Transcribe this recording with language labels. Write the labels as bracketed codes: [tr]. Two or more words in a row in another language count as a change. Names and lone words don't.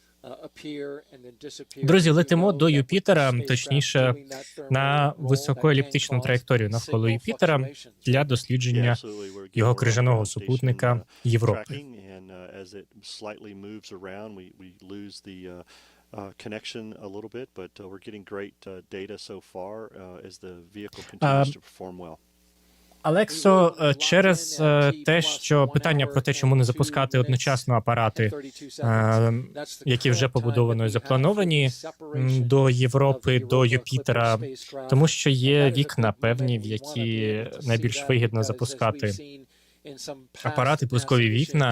[uk] Друзі, летимо до Юпітера, точніше, на високоеліптичну траєкторію навколо Юпітера для дослідження його крижаного супутника Європи. [en] Connection a little bit, but we're getting great data so far as the vehicle continues to perform well. [uk] Алексо, через те, що питання про те, чому не запускати одночасно апарати, які вже побудовано і заплановані до Європи, до Юпітера, тому що є вікна певні, в які найбільш вигідно запускати апарати, пускові вікна.